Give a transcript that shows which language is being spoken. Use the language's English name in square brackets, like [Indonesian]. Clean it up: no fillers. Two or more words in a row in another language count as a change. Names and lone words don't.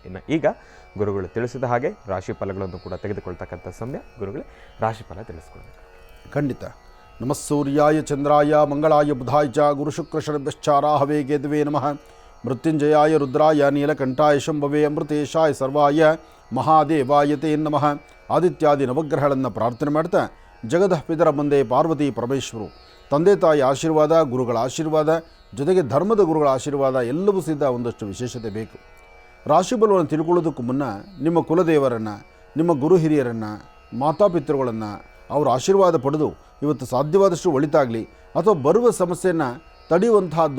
[Kannada] ಇನ್ನು ಈಗ ಗುರುಗಳು ತಿಳಿಸಿದ ಹಾಗೆ ರಾಶಿ ಫಲಗಳನ್ನು ಕೂಡ ತೆಗೆದುಕೊಳ್ತಕ್ಕಂಥ ಸಮಯ. ಗುರುಗಳೇ, ರಾಶಿಫಲ ತಿಳಿಸ್ಕೊಳ್ಬೇಕು. ಖಂಡಿತ. [Sanskrit] ನಮಸ್ಸೂರ್ಯಾಯ ಚಂದ್ರಾಯ ಮಂಗಳಾಯ ಬುಧಾಯ ಚ ಗುರುಶುಕ್ರಶರಭ್ಯಶ್ಚಾರಾಹವೇ ಕೇತುವೇ ನಮಃ. ಮೃತ್ಯುಂಜಯಾಯ ರುದ್ರಾಯ ನೀಲಕಂಠಾಯ ಶಂಭವೇ ಅಮೃತೇಶಾಯ ಸರ್ವಾಯ ಮಹಾದೇವಾಯ ತೇ ನಮಃ. [Kannada] ಆದಿತ್ಯಾದಿ ನವಗ್ರಹಗಳನ್ನು ಪ್ರಾರ್ಥನೆ ಮಾಡ್ತಾ ಜಗದ ಪಿತರ ಮುಂದೆ ಪಾರ್ವತಿ ಪರಮೇಶ್ವರು, ತಂದೆ ತಾಯಿ ಆಶೀರ್ವಾದ, ಗುರುಗಳ ಆಶೀರ್ವಾದ, ಜೊತೆಗೆ ಧರ್ಮದ ಗುರುಗಳ ಆಶೀರ್ವಾದ ಎಲ್ಲವೂ ಸಿದ್ಧ. ಒಂದಷ್ಟು ವಿಶೇಷತೆ ಬೇಕು. ರಾಶಿಫಲವನ್ನು ತಿಳ್ಕೊಳ್ಳೋದಕ್ಕೂ ಮುನ್ನ ನಿಮ್ಮ ಕುಲದೇವರನ್ನು, ನಿಮ್ಮ ಗುರು ಹಿರಿಯರನ್ನು, ಮಾತಾಪಿತೃಗಳನ್ನು ಅವರ ಆಶೀರ್ವಾದ ಪಡೆದು ಇವತ್ತು ಸಾಧ್ಯವಾದಷ್ಟು ಒಳಿತಾಗಲಿ, ಅಥವಾ ಬರುವ ಸಮಸ್ಯೆಯನ್ನು ತಡೆಯುವಂತಹದ್ದು.